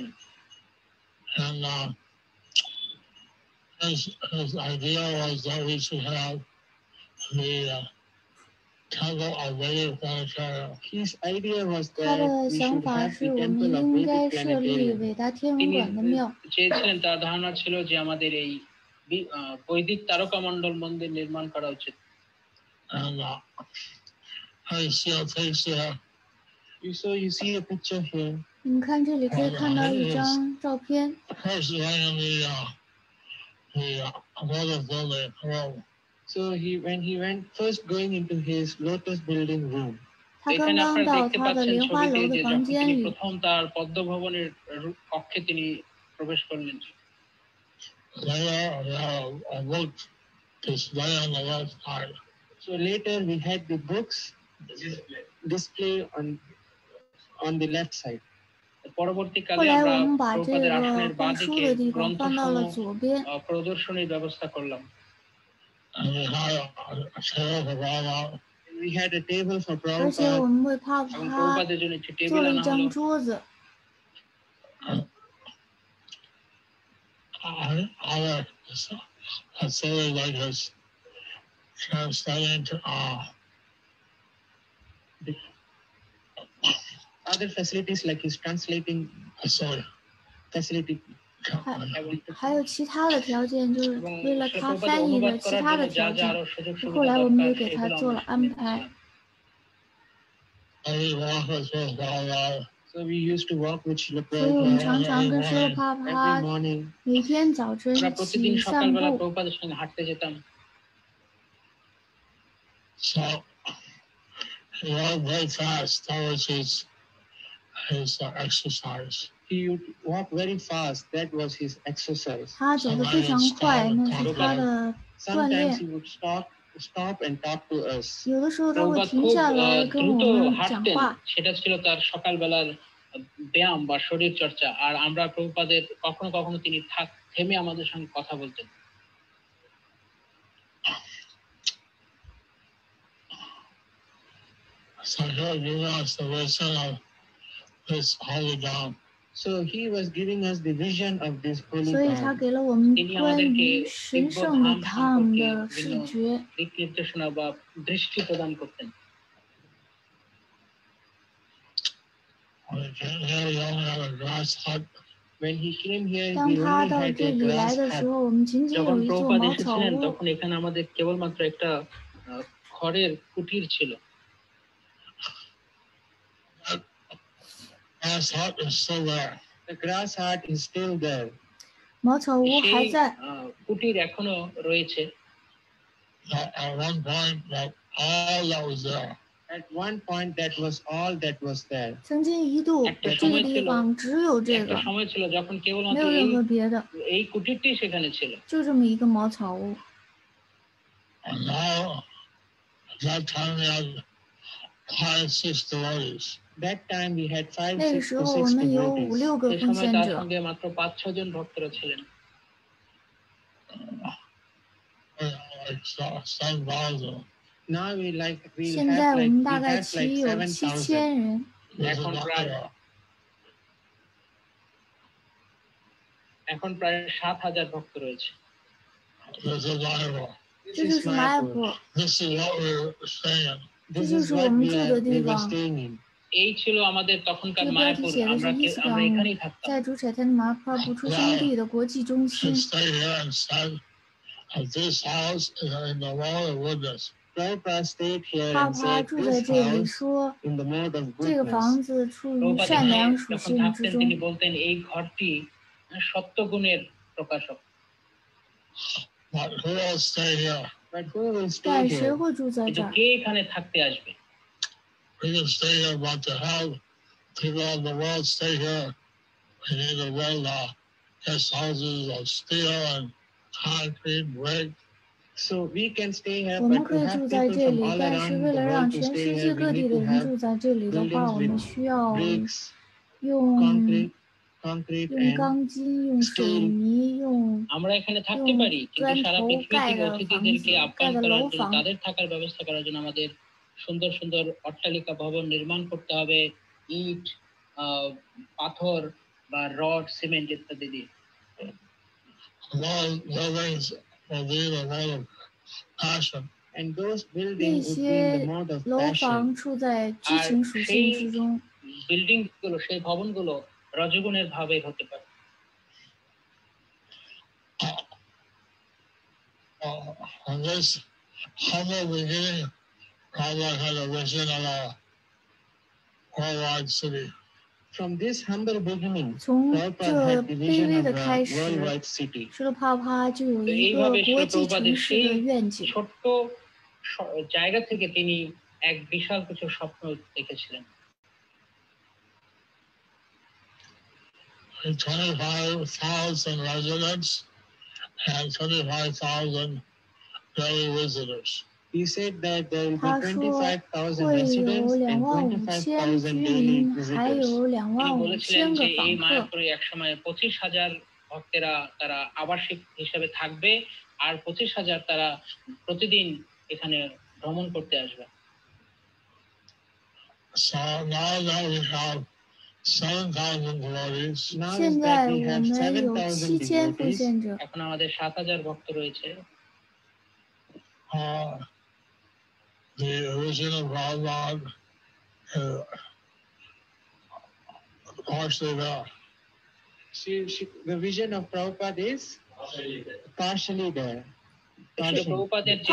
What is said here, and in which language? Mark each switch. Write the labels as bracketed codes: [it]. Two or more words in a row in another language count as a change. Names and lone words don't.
[en] And his idea was that we should have the temple of Vedic planetarium. His idea was [zh] 他 [en] that [zh] 的 [en] we [zh] 想 [en] should [zh] 法 [en] have [zh] 是 [en] the [zh] 我们 [en] temple of [zh] 应该 [en] Vedic [zh] 设立 [en] planetarium. [zh] 伟大天文 [bn] তিনি [zh] 馆的庙。 [bn] চেয়েছিলেন, তার ধারণা ছিল যে আমাদের এই বৈদিক তারকামণ্ডল মন্দির নির্মাণ করা উচিত। [en] And I see a picture. So you see a picture here. [zh] 你们看这里可以看到一张照片。 [en] First laying the lotus building room. So when he went first going into his lotus building room. [zh] 他刚刚到他的莲花楼的房间里。 [bn] প্রথম তার পদ্ম ভবনের কক্ষে তিনি প্রবেশ করলেন। [en] 'So later we had the books display on the left side. [bn] পরবর্তীকালে [zh] 后来我 [bn] আমরা [zh] 们把这 [bn] প্রভুপাদের [zh] 个 [bn] আসনের [zh] 放书 [bn] বাঁদিকে [zh] 的地方放到了 [bn] গ্রন্থসমূহ [zh] 左边。 [bn] প্রদর্শনীর ব্যবস্থা করলাম। [en] We had a table for [zh] 而且我 [en] Prabhupada. [zh] 们为帕布哈 [bn] প্রভুপাদের জন্য একটি [zh] 做 [bn] টেবিল [zh] 了一 [bn] আনা [zh] 张 [bn] হলো। [zh] 桌子。 [en] Other facilities like this translating to Other facilities like his translating facility. [zh] 还有其他的条件，就是为了他翻译的其他的条件。后来我们也给他做了安排。 [en] So we used to walk with Srila [zh] 所以我们 [en] Prabhupada [zh] 常常跟舍罗帕 [en] every [zh] 帕 [en] morning. [zh] 每天早晨 [bn] আমরা [zh] 一 [bn] প্রতিদিন [zh] 起散 [bn] সকালবেলা [zh] 步。 [bn] প্রভুপাদের সঙ্গে হাঁটতে যেতাম। [en] So he walked very fast. That was his exercise. He would walk very fast. That was his exercise. [zh] 他走得非常快，那是他的锻 [en] Sometimes [zh] 炼。 [en] he would stop and talk to us. [zh] 有的时候他会 [bn] প্রভুপাদ [zh] 停 [bn] খুব [zh] 下来跟我 [bn] দ্রুত [zh] 们讲 [bn] হাঁটতেন, [zh] 话。 [bn] সেটা ছিল তার সকালবেলার ব্যায়াম বা শরীর চর্চা। আর আমরা প্রভুপাদের কখনো কখনো তিনি থেমে আমাদের সঙ্গে কথা বলতেন। [en] So he'll give us the vision of this holy dam. So he was giving us the vision of this holy [zh] 所以他 [en] dam. [zh] 给了我们关于神圣的堂的视觉。 [bn] দিক নির্দেশনা বা দৃষ্টি প্রদান করতেন। [en] When he came here, [zh] 当 [en] we [zh] 他 [en] only [zh] 到 [en] had [zh] 这 [en] a [zh] 里来 [en] grass [zh] 的时 [en] hut. [zh] 候，我们仅仅 [bn] যখন [zh] 有一座 [bn] প্রভুপাদ [zh] 茅草 [bn] এসেছিলেন [zh] 屋。 [bn] তখন এখানে আমাদের কেবলমাত্র একটা খড়ের কুটির ছিল। [en] The grass hut is still there. [zh] 茅草屋还 [bn] সেই [zh] 在。 [bn] কুটির এখনো রয়েছে। [en] At one point, that all that was there. At one point, that was all that was there. [zh] 曾经一度 [bn] একটা [zh] 这个 [bn] সময় [zh] 地 [bn] ছিল [zh] 方只有这 [bn] একটা [zh] 个， [bn] সময় ছিল যখন [zh] 没 [bn] কেবলমাত্র [zh] 有任何别的， [bn] এই কুটিরটি সেখানে ছিল। [zh] 就这么一个茅草屋。 [en] And now, at that time, we had 5, 6 devotees. That time we had 5, [zh] 那个 [en] 6 [zh] 时 [en] to [zh] 候我 [en] 6 [zh] 们有5、 [en] devotees. [zh] 6个 [bn] সেই [zh] 奉 [bn] সময় [zh] 献 [bn] তার [zh] 者， [bn] সঙ্গে মাত্র 5-6 জন ভক্তরা ছিলেন। [en] Like 7,000. Now we [zh] 现 [en] have [zh] 在我 [en] like [zh] 们 [en] we [zh] 大概 [en] have [zh] 齐 [en] like [zh] 有 [en] 7,000. [zh] 7000人。 [bn] এখন প্রায় 7,000 ভক্ত রয়েছে। [en] This is Iowa. [zh] 这就是马雅普， [en] This is what we were staying. [zh] 这就是我们住的地 [en] we were [zh] 方。 [en] staying in. [bn] এই ছিল আমাদের [zh] 这 [bn] তখনকার [zh] 个标题 [bn] মায়াপুর, [zh] 写的是 [bn] আমরা [zh] 伊斯 [bn] আমরা [zh] 港 [bn] এখানেই থাকতাম। [zh] 在主产天马普布出生地的国际中 [en] And [zh] 心。 [en] stay here and said, this house is in the world of goodness. Prabhupada stayed here [zh] 帕 [en] and [zh] 帕 [en] said [zh] 住在 [en] this [zh] 这里 [en] house [zh] 说， [en] in the mode of [zh] 这个 [en] goodness. [zh] 房子处于 [bn] প্রভুপাদ [zh] 善 [bn] এখানে [zh] 良属 [bn] যখন [zh] 性之 [bn] থাকতেন [zh] 中。 [bn] তিনি বলতেন এই ঘরটি সত্যগুণের প্রকাশক। [en] But who will stay here? But who will [zh] 但 [en] stay [zh] 谁 [en] here? [zh] 会住在 [bn] কিন্তু [zh] 这儿？ [bn] কে এখানে থাকতে আসবে? [en] We can stay here, but to have people of the world stay here, we need to build guest houses of steel and concrete, brick. So we can stay here, [zh] 我们 [en] but [zh] 可 [en] to [zh] 以 [en] have [zh] 住在 [en] people [zh] 这 [en] from [zh] 里， [en] all [zh] 但是 [en] around [zh] 为 [en] the [zh] 了让 [en] world to [zh] 全 [en] stay [zh] 世界 [en] here, we [zh] 各地 [en] need [zh] 的 [en] to [zh] 人 [en] have [zh] 住在这里的话， [en] buildings [zh] 我们 [en] with [zh] 需要 [en] bricks, [zh] 用 [en] concrete [zh] 用 [en] and [zh] 钢筋、用水泥、用 [bn] আমরা এখানে থাকতে [zh] 用 [bn] পারি, কিন্তু [zh] 砖 [bn] সারা [zh] 头 [bn] পৃথিবী [zh] 盖 [bn] থেকে [zh] 的房 [bn] অতিথিদেরকে [zh] 子、 [bn] আপ্যায়ন [zh] 盖的 [bn] করার [zh] 楼 [bn] জন্য, [zh] 房。 [bn] তাদের থাকার ব্যবস্থা করার জন্য আমাদের সুন্দর সুন্দর অট্টালিকা ভবন নির্মাণ করতে হবে, ইট, পাথর বা রড, সিমেন্ট ইত্যাদি দিয়ে। [en] Those buildings will be the mode of passion. and those [zh] 那 [en] buildings would be in [zh] 些 [en] the mode of [zh] 楼 [en] passion. [zh] 房处在激 [bn] আর [zh] 情属 [bn] সেই [zh] 性之中， [bn] বিল্ডিং গুলো, সেই ভবনগুলো রজগুণের ভাবে হতে পারে। [en] On this humble beginning, Prabhupada had a vision of a worldwide city. From this humble beginning, [zh] 从 [en] Prabhupada [zh] 这 [en] had the [zh] 卑 [en] vision [zh] 微 [en] of [zh] 的 [en] a [zh] 开始， [en] worldwide city. [zh] 施罗帕帕就有 [bn] তো [zh] 一个 [bn] এইভাবে [zh] 国际 [bn] প্রভুপাদের [zh] 城市 [bn] সেই [zh] 的愿景。 [bn] ছোট্ট জায়গা থেকে তিনি এক বিশাল কিছু স্বপ্ন দেখেছিলেন। [en] 25,000 residents and 25,000 daily visitors. He said that there will [zh] 他 [en] be [zh] 说 [en] 25,000 [zh] 会有 [en] residents and [zh] 25,500 居 [en] 25,000 daily [zh] 民，还 [en] visitors. [zh] 有 [bn] তিনি বলেছিলেন 25,500 যে [zh] 个 [bn] এই [zh] 访客。 [bn] মায়াপুরে একসময় 25,000 ভক্তেরা তারা আবাসিক হিসেবে থাকবে, আর 25,000 তারা প্রতিদিন এখানে ভ্রমণ করতে আসবে। [en] So now that we have 7,000 devotees, Now [zh] 现 [en] is [zh] 在 [en] that we [zh] 我 [en] have [zh] 们有 [en] 7,000 [zh] 7000奉 [en] devotees. [zh] 献者， [bn] এখন আমাদের 7,000 ভক্ত রয়েছে। [en] the vision of Prabhupada is partially there. The vision of Prabhupada is partially there. [bn] আসলে প্রভুপাদের যে